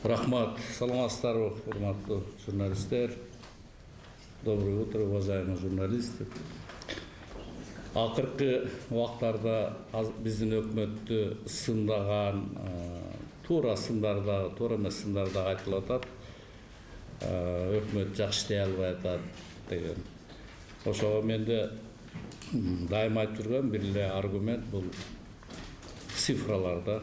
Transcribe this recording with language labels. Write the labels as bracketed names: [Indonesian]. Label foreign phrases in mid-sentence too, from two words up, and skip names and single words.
[Kyrgyz] Рахмат, саламатсыздарбы, урматтуу журналисттер. [Russian] Доброе утро, уважаемые журналисты. [Kyrgyz] Акыркы убактарда биздин өкмөттү сындаган, туура сындардагы, туура эмес сындардагы айтылып атат. Өкмөт жакшы иштей албай атат деген. Ошого менде дайыма айтып жүргөн бир эле аргумент бул цифраларда.